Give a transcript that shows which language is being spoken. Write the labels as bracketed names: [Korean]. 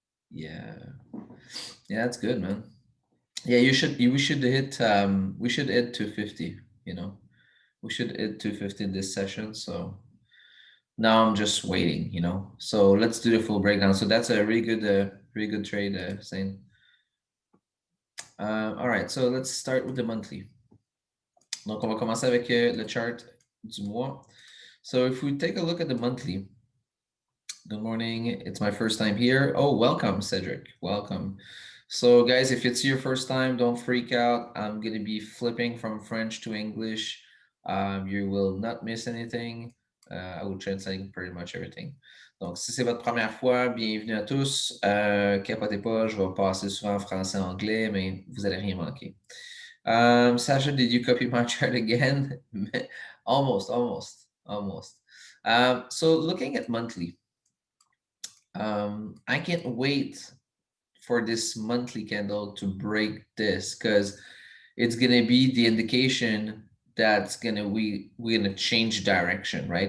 [English] Yeah. Yeah, that's good, man. Yeah, we should hit 250, you know. We should hit 250 this session, so now I'm just waiting, you know. So let's do the full breakdown. So that's a really good trade, Zane. All right, so let's start with the monthly. [French] Donc, on va commencer avec le chart du mois. [English] So if we take a look at the monthly, good morning. It's my first time here. Oh, welcome, Cedric. Welcome. So, guys, if it's your first time, don't freak out. I'm going to be flipping from French to English. You will not miss anything. I will translate pretty much everything. [French] Donc, si c'est votre première fois, bienvenue à tous. Capotez pas, je vais passer souvent en français-anglais, mais vous allez rien manquer. [English] Sasha, did you copy my chart again? Almost. So looking at monthly, I can't wait for this monthly candle to break this because it's gonna be the indication that's gonna we're gonna change direction, right?